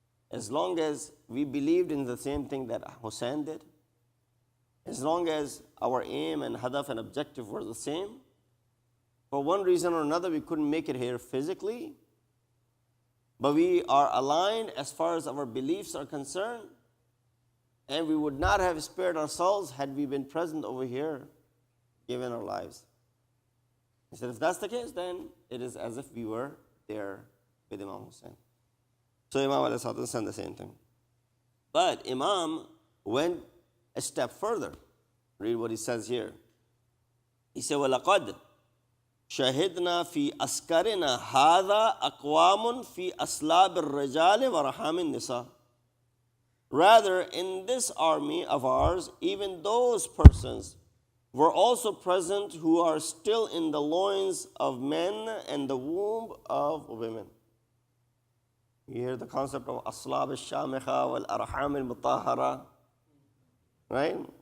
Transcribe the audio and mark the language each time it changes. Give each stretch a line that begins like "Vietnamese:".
English: As long as we believed in the same thing that Hussein did, as long as our aim and hadaf and objective were the same, for one reason or another we couldn't make it here physically, but we are aligned as far as our beliefs are concerned, and we would not have spared ourselves had we been present over here, given our lives. He said, if that's the case, then it is as if we were there with Imam Hussein. So Imam ﷺ said the same thing. But Imam went a step further. Read what he says here. He said,
Arabic: وَلَقَدْ شَهِدْنَا فِي أَسْكَرِنَا هَذَا أَقْوَامٌ فِي أَسْلَابِ الرِّجَالِ وَرَحَامِ النِّسَاءِ.
English: Rather, in this army of ours, even those persons were also present who are still in the loins of men and the womb of women. You hear the concept of aslab al-shamikha wal-arham al-mutahara, right?